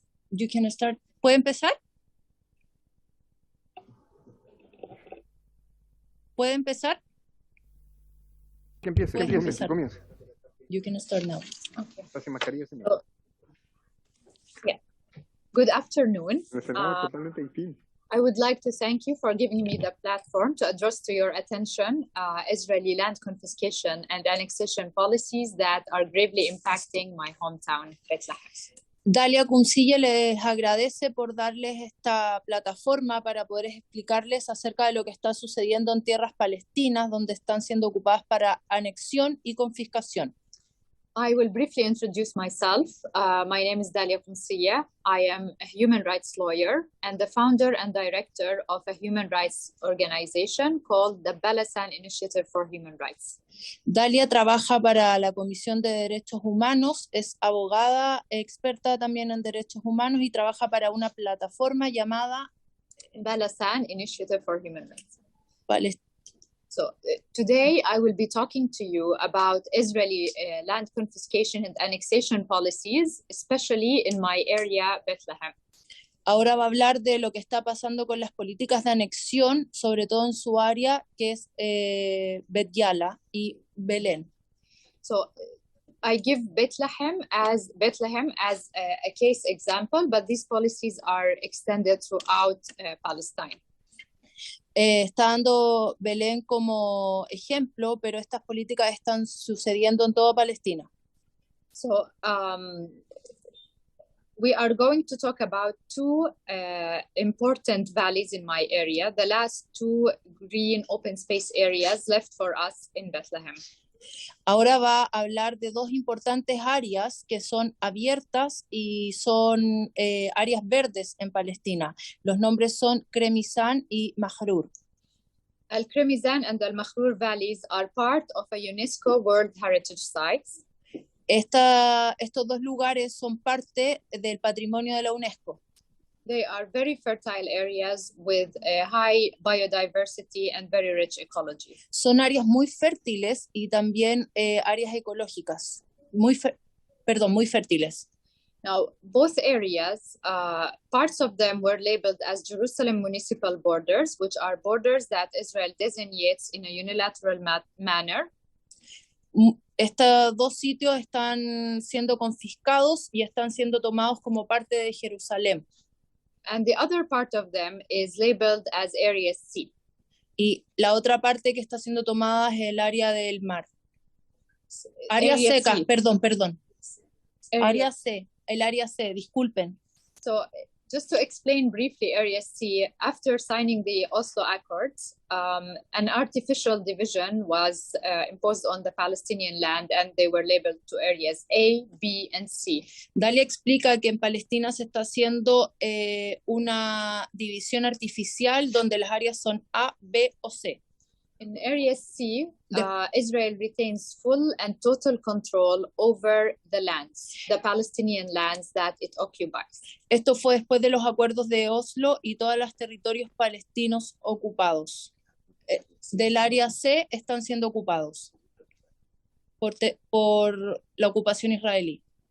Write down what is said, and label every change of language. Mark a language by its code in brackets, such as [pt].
[en] You can start. [es] ¿Puede empezar? ¿Puede empezar? Que empiece. [en] You can start now. Okay. [es] Está sin mascarilla, señor. [en] Yeah. Good afternoon. [es] Totalmente distinto. [en] I would like to thank you for giving me the platform to address to your attention Israeli land confiscation and annexation policies that are gravely impacting my hometown, Bethlehem. [es] Dalia Cuncilla les agradece por darles esta plataforma para poder explicarles acerca de lo que está sucediendo en tierras palestinas, donde están siendo ocupadas para anexión y confiscación. [en] I will briefly introduce myself. My name is Dalia Cuncilla. I am a human rights lawyer and the founder and director of a human rights organization called the Balasan Initiative for Human Rights. [es] Dalia trabaja para la Comisión de Derechos Humanos, es abogada, experta también en derechos humanos y trabaja para una plataforma llamada [en] Balasan Initiative for Human Rights. So today I will be talking to you about Israeli land confiscation and annexation policies, especially in my area, Bethlehem. [es] Ahora va a hablar de lo que está pasando con las políticas de anexión, sobre todo en su área, que es Bet Yala y Belén. [en] So I give Bethlehem as a case example, but these policies are extended throughout Palestine. [es] Está dando Belén como ejemplo, pero estas políticas están sucediendo en toda Palestina. [en] So we are going to talk about two important valleys in my area, the last two green open space areas left for us in Bethlehem. [es] Ahora va a hablar de dos importantes áreas que son abiertas y son áreas verdes en Palestina. Los nombres son Kremizan y Mahrur. [en] Al-Kremizan and Al-Mahrur valleys are part of a UNESCO World Heritage Sites. [es] Estos dos lugares son parte del patrimonio de la UNESCO. [en] They are very fertile areas with a high biodiversity and very rich ecology. [es] Son áreas muy fértiles y también áreas ecológicas, muy fértiles. [en] Now, both areas, parts of them were labeled as Jerusalem municipal borders, which are borders that Israel designates in a unilateral manner. [es] Estos dos sitios están siendo confiscados y están siendo tomados como parte de Jerusalén. [en] And the other part of them is labeled as Area C. [es] Y la otra parte que está siendo tomada es el área del mar. Área [en] Area [es] seca, [en] C. [es] perdón. [en] Area- [es] Área C, el área C, disculpen. [en] So just to explain briefly, Area C, after signing the Oslo Accords, an artificial division was imposed on the Palestinian land, and they were labeled to areas A, B, and C. [es] Dalia explica que en Palestina se está haciendo una división artificial donde las áreas son A, B o C. [en] In Area C, Israel retains full and total control over the lands, the Palestinian lands that it occupies. [es] Esto fue después de los acuerdos de Oslo y todos los territorios palestinos ocupados. Del área C están siendo ocupados por la ocupación israelí.